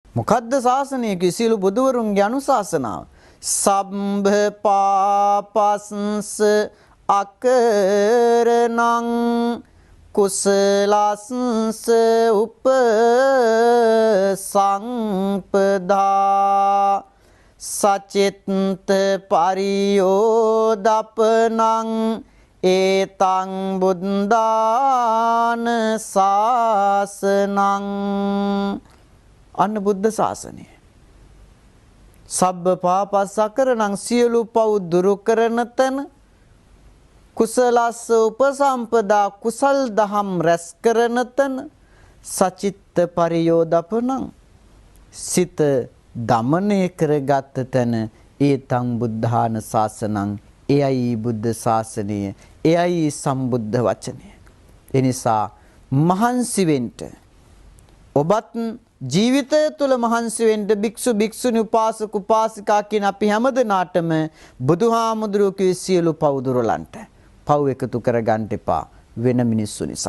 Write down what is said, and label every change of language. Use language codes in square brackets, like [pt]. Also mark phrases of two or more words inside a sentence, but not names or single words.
[si] මොකද්ද ශාසනය? කිසිලු බුදුවරුන්ගේ අනුශාසනාව. [pi] සම්භ පාපස්ස අකරණං කුසලස්ස උපසම්පදා සචිත්ත පරියෝදපනං ඒතං බුද්ධාන ශාසනං. [si] අන්න බුද්ධ ශාසනය. [pi] සබ්බ පාපස්සකරණං [si] සියලු පව් දුරු කරන තැන, [pi] කුසලස්ස උපසම්පදා [si] කුසල් දහම් රැස් කරන තැන, [pi] සචිත්ත පරියෝදපනං [si] සිත දමනය කරගත් තැන, [pi] ඒතං බුද්ධාන ශාසනං [si] එයයි බුද්ධ ශාසනය, එයයි සම්බුද්ධ වචනය. එනිසා මහන්සි වෙන්න, ඔබත් ජීවිතය තුළ මහන්සි වෙන්න, භික්ෂු භික්ෂුණී උපාසක උපාසිකා කියන අපි හැමදෙනාටම බුදුහාමුදුරුවෝ කිව්ව සියලු පව් දුරලන්ට පව් එකතු කරගන්න එපා වෙන මිනිස්සු නිසා.